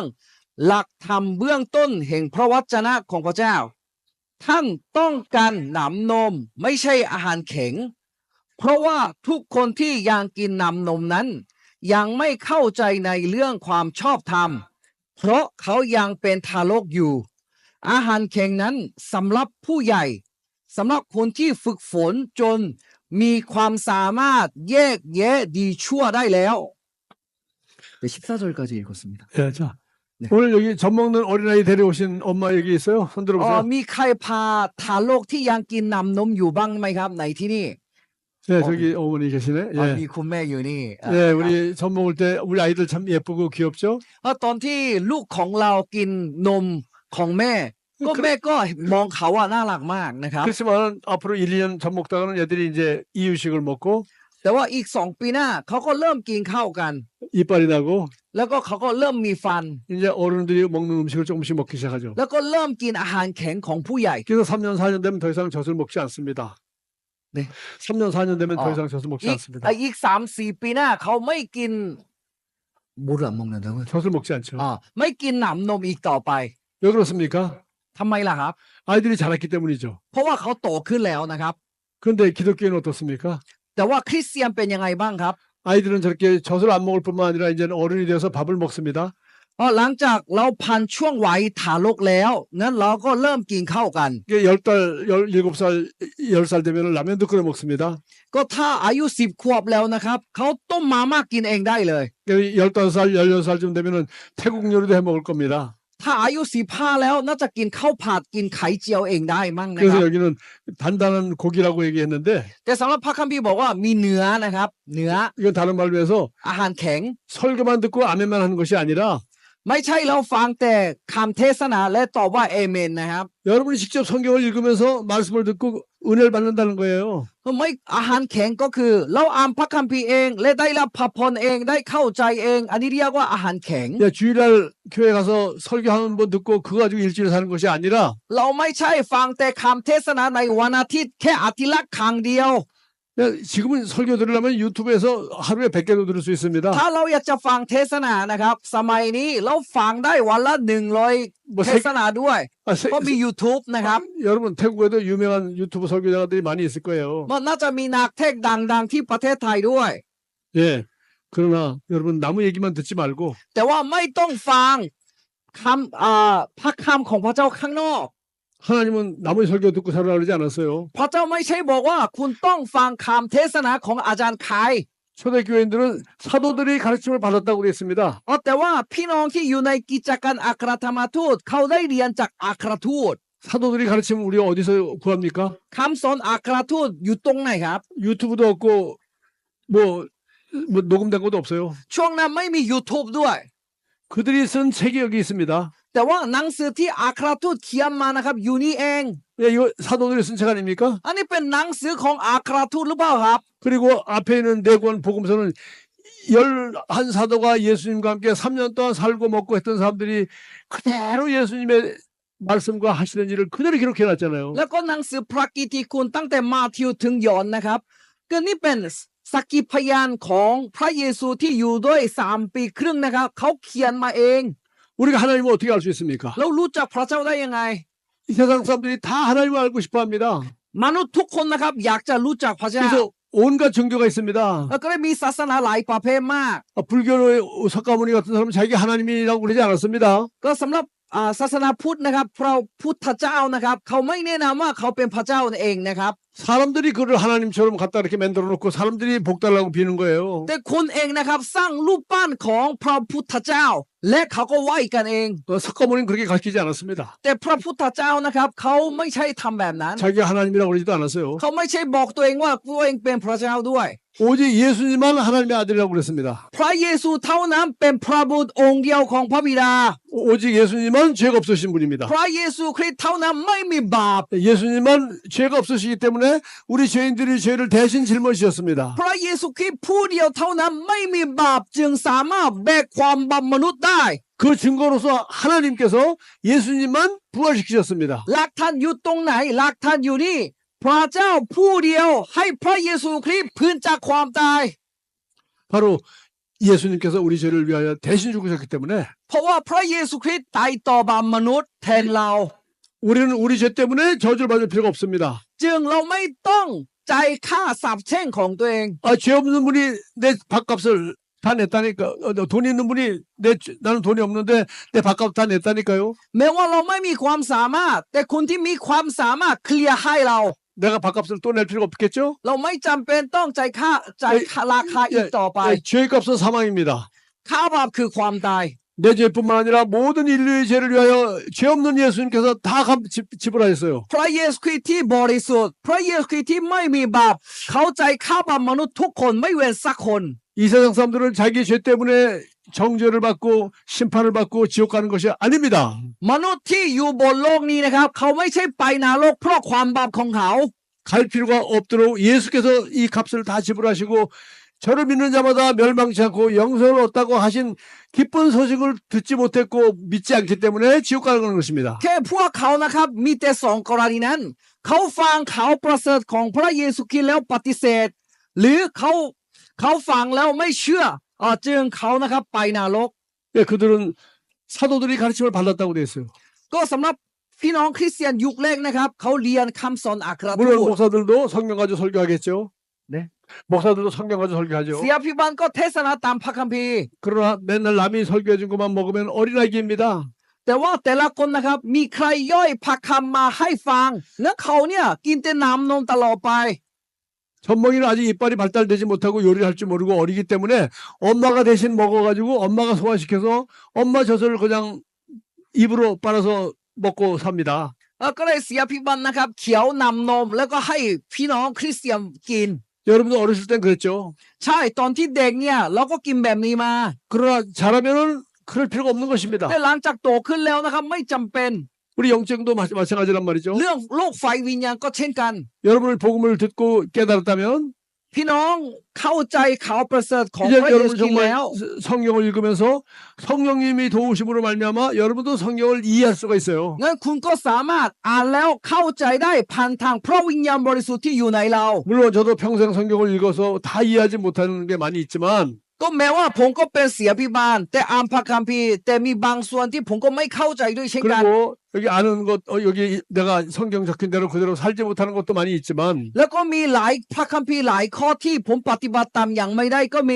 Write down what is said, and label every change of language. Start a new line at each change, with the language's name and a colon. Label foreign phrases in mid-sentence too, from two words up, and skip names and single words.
Thai: หลักธรรมเบื้องต้นแห่งพระวจนะของพระเจ้าท่านต้องการหนำนมไม่ใช่อาหารแข็งเพราะว่าทุกคนที่ยังกินน้ำนมนั้นยังไม่เข้าใจในเรื่องความชอบธรรมเพราะเขายังเป็นทารกอยู่อาหารแข็งนั้นสำหรับผู้ใหญ่สำหรับคนที่ฝึกฝนจนมีความสามารถแยกแยะดีชั่วได้แล้ว
Korean: 네 14절까지 읽었습니다. 예, 자 네. 오늘 여기 젖 먹는 어린아이 데려오신 엄마 여기 있어요? 손 들어보세요.
Thai: มีใครพาทารกที่ยังกินน้ำนมอยู่บ้างไหมครับในที่นี่
Korean: 네, 저기 어머니 계시네. 예.
Thai: มีคุณแม่อยู่นี่
Korean: 네, 우리 젖 먹을 때 우리 아이들 참 예쁘고 귀엽죠?
Thai: ตอนที่ลูกของเรากินนมของแม่ก็แม่ก็มองเขาว่าน่ารักมากนะครับ
Korean: 그렇지만 앞으로 1, 2년 젖 먹다가는 애들이 이제 이유식을 먹고
Thai: แต่ว่าอีก2 ปีหน้าเขาก็เริ่มกินข้าวกัน
Korean: 이빨이 나고
Thai: แล้วก็เขาก็เริ่มมีฟัน
Korean: 이제 어른들이 먹는 음식을 조금씩 먹기 시작하죠.
Thai: แล้วก็เริ่มกินอาหารแข็งของผู้ใหญ่
Korean: 그래서 3년, 4년 되면 더 이상 젖을 먹지 않습니다. 네. 3년, 4년 되면 더 이상 젖을 먹지 않습니다.
Thai: อีก3-4 ปีหน้าเขาไม่กิน
Korean: 뭐를 안 먹는다고요? 젖을 먹지 않죠.
Thai: ไม่กินน้ำนมอีกต่อไป
Korean: 왜 그렇습니까?
Thai: ทำไมล่ะครับ
Korean: 아이들이 자랐기 때문이죠.
Thai: เพราะว่าเขาโตขึ้นแล้วนะครับ
Korean: 그런데 기독교는 어떻습니까?
Thai: แต่ว่าคริสเตียนเป็นยังไงบ้างครับ
Korean: 아이들은 저렇게 젖을 안 먹을 뿐만 아니라 이제는 어른이 되어서 밥을 먹습니다.
Thai: หลังจากเราผ่านช่วงวัยทารกแล้วงั้นเราก็เริ่มกินข้าวกัน
Korean: 10달, 17살, 10살 되면 라면도 끓여 먹습니다.
Thai: ก็ถ้าอายุ10 ขวบแล้วนะครับเขาต้มมาม่ากินเองได้เลย
Korean: 15살, 16살쯤 되면은 태국 요리도 해 먹을 겁니다.
Thai: ถ้าอายุ15แล้วน่าจะกินข้าวผัดกินไข่เจียวเองได้มั้งนะค
Korean: 그래서
Thai: รับ
Korean: 여기는 단단한 고기라고 얘기했는데
Thai: แต่สำหรับพระคัมภีร์บอกว่ามีเนื้อนะครับเนื้อ
Korean: 이건 다른 말로 해서
Thai: อาหารแข็ง
Korean: 설교만 듣고 아멘만 하는 것이 아니라
Thai: ไม่ใช่เราฟังแต่คำเทศนาและตอบว่าเอเมนนะครับ
Korean: 여러분이 직접 성경을 읽으면서 말씀을 듣고 은혜를 받는다는 거예요.
Thai: ไม่อาหารแข็งก็คือเราอ่านพระคัมภีร์เองและได้รับพระพรเองได้เข้าใจเองอันนี้เรียกว่าอาหารแข็ง
Korean: 야, 주일날 교회 가서 설교 한 번 듣고 그거 가지고 일주일 사는 것이 아니라
Thai: เราไม่ใช่ฟังแต่คำเทศนาในวันอาทิตย์แค่อาทิตย์ละครั้งเดียว
Korean: 야, 지금은 설교 들으려면 유튜브에서 하루에 100개도 들을 수 있습니다.
Thai: ถ้าเราอยากจะฟังเทศนานะครับสมัยนี้เราฟังได้วันละ100เทศนาด้วย ก็มี YouTube นะครับ
Korean: 여러분 태국에도 유명한 유튜브 설교자들이 많이 있을 거예요.
Thai: มันน่าจะมีนักเทศน์ดังๆที่ประเทศไทยด้วย
Korean: 예. 그러나 여러분 나무 얘기만 듣지 말고
Thai: แต่ว่าไม่ต้องฟังพระคำของพระเจ้าข้างนอก
Korean: 하나님은 나무의 설교 듣고 살아라 그러지 않았어요.
Thai: พระเจ้าไม่ใช่บอกว่าคุณต้องฟังคำเทศนาของอาจารย์ใคร
Korean: 초대교회인들은 사도들이 가르침을 받았다고 그랬습니다.
Thai: แต่ว่าพี่น้องที่อยู่ในกิจการอัครธรรมทูตเขาได้เรียนจากอัครทูต
Korean: 사도들이 가르침을 우리가 어디서 구합니까?
Thai: คำสอนอัครทูตอยู่ตรงไหนครับ
Korean: 유튜브도 없고 뭐 녹음된 것도 없어요.
Thai: ช่วงนั้นไม่มี YouTube ด้วย
Korean: 그들이 쓴 책이 여기 있습니다.
Thai: แต่ว่าหนังสือที่อัครทูตเขียนมานะครับอยู่นี่เอง
Korean: 예, 이거 사도들이 쓴 책 아닙니까?
Thai: อันนี้เป็นหนังสือของอัครทูตหรือเปล่าครับ
Korean: 그리고 앞에 있는 네 권 복음서는 11사도가 예수님과 함께 3년 동안 살고 먹고 했던 사람들이 그대로 예수님의 말씀과 하시는 일을 그대로 기록해 놨잖아요.
Thai: แล้วก็หนังสือพระกิตติคุณตั้งแต่มาธิวถึงยอห์นนะครับก็นี่เป็นสักขีพยานของพระเยซูที่อยู่ด้วย3 ปีครึ่งนะครับเขาเขียนมาเอง
Korean: 우리가 하나님을 어떻게 알 수 있습니까?
Thai: เรารู้จักพระเจ้าได้ยังไง
Korean: 이 세상 사람들이 다 하나님을 알고 싶어 합니다.
Thai: มนุษย์ทุกคนนะครับอยากจะรู้จักพระเจ้า
Korean: 그래서 온갖 종교가 있습니다.
Thai: แล้วก็ได้มีศาสนาหลายประเภทมาก
Korean: 불교의 석가모니 같은 사람은 자기가 하나님이라고 그러지 않았습니다.
Thai: ก็สำหรับศาสนาพุทธนะครับพระพุทธเจ้านะครับเขาไม่แนะนำว่าเขาเป็นพระเจ้าเองนะครับ
Korean: 사람들이 그를 하나님처럼 갖다 이렇게 만들어 놓고 사람들이 복달라고 비는 거예요.
Thai: แต่คนเองนะครับสร้างรูปปั้นของพระพุทธเจ้า และเขาก็ไหว้กันเอง
Korean: 석가모니는 그렇게 가르치지 않았습니다.
Thai: แต่พระพุทธเจ้านะครับเขาไม่ใช่ทำแบบนั้น
Korean: 자기가 하나님이라고 그러지도 않았어요.
Thai: เขาไม่ใช่บอกตัวเองว่าตัวเองเป็นพระเจ้าด้วย
Korean: 오직 예수님만 하나님의 아들이라고 그랬습니다.
Thai: พระเยซูเท่านั้นเป็นพระบุตรองค์เดียวของพระบิดา
Korean: 오직 예수님만 죄가 없으신 분입니다.
Thai: พระเยซูคริสต์เท่านั้นไม่มีบาป
Korean: 예수님만 죄가 없으시기 때문에 우리 죄인들이 죄를 대신 짊어지셨습니다.
Thai: พระเยซูคริสต์ผู้เดียวเท่านั้นไม่มีบาปจึงสามารถแบกความบาปมนุษย์ได้
Korean: 그 증거로서 하나님께서 예수님만 부활시키셨습니다.
Thai: หลักฐานอยู่ตรงไหนหลักฐานอยู่นี่พระเจ้าผู้เดียวให้พระเยซูคริสต์พื้นจากความตาย
Korean: 바로 예수님께서 우리 죄를 위하여 대신 죽으셨기 때문에
Thai: เพราะว่าพระเยซูคริสต์ตายต่อบาปมนุษย์แทนเรา
Korean: 우리는 우리 죄 때문에 저주를 받을 필요가 없습니다.
Thai: จึงเราไม่ต้องจ่ายค่าสาปแช่งของตัวเอง
Korean: 죄 없는 분이 내 밥값을 다 냈다니까. 돈 있는 분이 나는 돈이 없는데 내 밥값 다 냈다니까요.
Thai: แม้ว่าเราไม่มีความสามารถแต่คนที่มีความสามารถเคลียร์ให้เรา
Korean: 내가 밥값을 또 낼 필요가 없겠죠?
Thai: เราไม่จำเป็นต้องจ่ายค่าราคาอีกต่อไป
Korean: 죄의 값은 사망입니다.
Thai: ค่าบาปคือความตาย
Korean: 내 죄뿐만 아니라 모든 인류의 죄를 위하여 죄 없는 예수님께서 다 지불하셨어요.
Thai: พระเยซูคริสต์ที่บริสุทธิ์พระเยซูคริสต์ที่ไม่มีบาปเขาจ่ายค่าบาปมนุษย์ทุกคนไม่เว้นสักคน
Korean: 이 세상 사람들은 자기 죄 때문에 정죄를 받고 심판을 받고 지옥 가는 것이 아닙니다.
Thai: มนุษย์ที่อยู่บนโลกนี้นะครับเขาไม่ใช่ไปนรกเพราะความบาปของเขา
Korean: 갈 필요가 없도록 예수께서 이 값을 다 지불하시고 저를 믿는 자마다 멸망치 않고 영생을 얻다고 하신 기쁜 소식을 듣지 못했고 믿지 않기 때문에 지옥 가는 것입니다.
Thai: แค่พวกเขานะครับมีแต่สองกรณีนั้นเขาฟังข่าวประเสริฐของพระเยซูคริสต์แล้วปฏิเสธ หรือเขาฟังแล้วไม่เชื่อจึงเขานะครับไปนรก
Korean: 예, 그들은 사도들이 가르침을 받았다고 되어 있어요.
Thai: ก็สำหรับพี่น้องคริสเตียนยุคแรกนะครับเขาเรียนคำสอนอัครทู
Korean: 물론
Thai: ต
Korean: 목사들도 성경 가지고 설교하겠죠. 네. 목사들도 성경 가지고 설교하죠.
Thai: เสียพิบันก็เทศนาตามพระคัมภีร์
Korean: 그러나 맨날 남이 설교해 준 것만 먹으면 어린아기입니다.
Thai: แต่ว่าแต่ละคนนะครับมีใครย่อยพระคำมาให้ฟังแล้วเขาเนี่ยกินแต่น้ำนมตลอดไป
Korean: 젖먹이는 아직 이빨이 발달되지 못하고 요리를 할 줄 모르고 어리기 때문에 엄마가 대신 먹어가지고 엄마가 소화시켜서 엄마 젖을 그냥 입으로 빨아서 먹고 삽니다.
Thai: ก็เลยเสียพิบันนะครับเขียวนำนมแล้วก็ให้พี่น้องคริสเตียนกิน
Korean: 여러분도 어렸을 땐 그랬죠.
Thai: ใช่ตอนที่เด็กเนี่ยเราก็กินแบบนี้มา
Korean: 그러나 자라면은 그럴 필요가 없는 것입니다.
Thai: แต่หลังจากโตขึ้นแล้วนะครับไม่จำเป็น
Korean: 우리 영적도 마찬가지란 말이죠.
Thai: เรื่องโลกไฟวิญญาณก็เช่นกัน
Korean: 여러분을 복음을 듣고 깨달았다면
Thai: พี่น้องเข้าใจข่าวประเสริฐของ
Korean: 이제
Thai: พระเย
Korean: 여러분
Thai: ซูคริสต์
Korean: 정말
Thai: แล้ว
Korean: 성경을 읽으면서 성령님이 도우심으로 말미암아 여러분도 성경을 이해할 수가 있어요.
Thai: งั้นคุณก็สามารถอ่านแล้วเข้าใจได้ผ่านทางพระวิญญาณบริสุทธิ์ที่อยู่ในเรา
Korean: 물론 저도 평생 성경을 읽어서 다 이해하지 못하는 게 많이 있지만
Thai: ก็แม้ว่าผมก็เป็นเสียพิบาลแต่อ่านพระคัมภีร์แต่มีบางส่วนที่ผมก็ไม่เข้าใจด้วยเช่นกัน
Korean: 그리고 여기 아는 것 여기 내가 성경 적힌 대로 그대로 살지 못하는 것도 많이 있지만
Thai: แล้วก็มีหลายพระคัมภีร์หลายข้อที่ผมปฏิบัติตามอย่างไม่ได้ก็มี